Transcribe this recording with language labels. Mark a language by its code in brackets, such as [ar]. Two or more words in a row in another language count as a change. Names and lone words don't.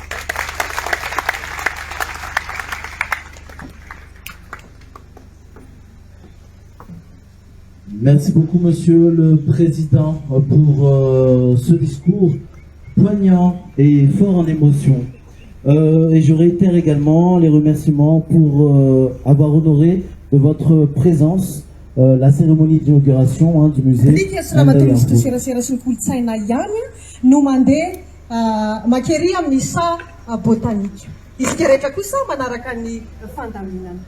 [fr] Merci beaucoup, Monsieur le Président, pour ce discours poignant et fort en émotion. Et je réitère également les remerciements pour avoir honoré de votre présence la cérémonie d'inauguration du musée. [mg] No mandeha makery amin'ny sa botanika. Izy rehetra kosa manaraka ny fandaminana.